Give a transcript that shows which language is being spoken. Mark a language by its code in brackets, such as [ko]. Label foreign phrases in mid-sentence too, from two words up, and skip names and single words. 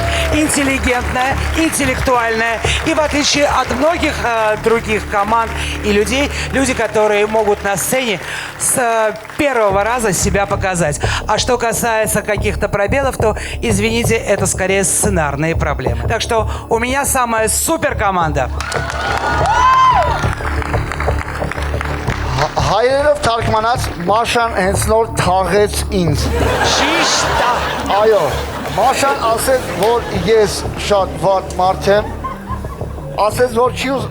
[ru] Интеллигентная, интеллектуальная. И в отличие от многих других команд и людей, люди, которые могут на сцене с первого раза себя показать. А что касается каких-то пробелов, то, извините, это скорее сценарные проблемы. Так что у меня самая супер команда. [hy] Հայերով թարգմանած Մաշան հենց նոր թաղեց ինձ։ Ճիշտ է։ Այո, Մաշան ասեց, որ ես շատ վատ մարդ եմ, ասեց, որ չի ուզ...